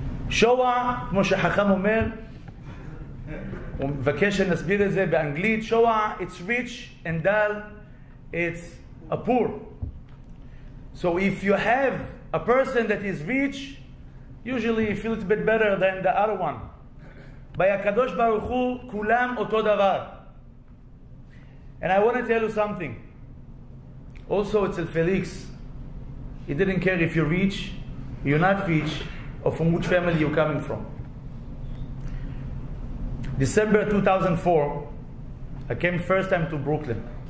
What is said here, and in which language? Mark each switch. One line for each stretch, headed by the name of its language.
Hebrew: שוע, כמו שחכם אומר, הוא מבקש שנסביר את זה באנגלית, שוע,
English: it's rich,
Hebrew: and דל,
English: it's a poor. So if you have a person that is rich, usually you feel it's a bit better than the other one.
Hebrew: By הקדוש ברוך הוא, כולם אותו דבר.
English: And I want to tell you something. Also, it's Felix. He didn't care if you're rich, you're not rich, or from which family you're coming from. December 2004, I came first time to Brooklyn.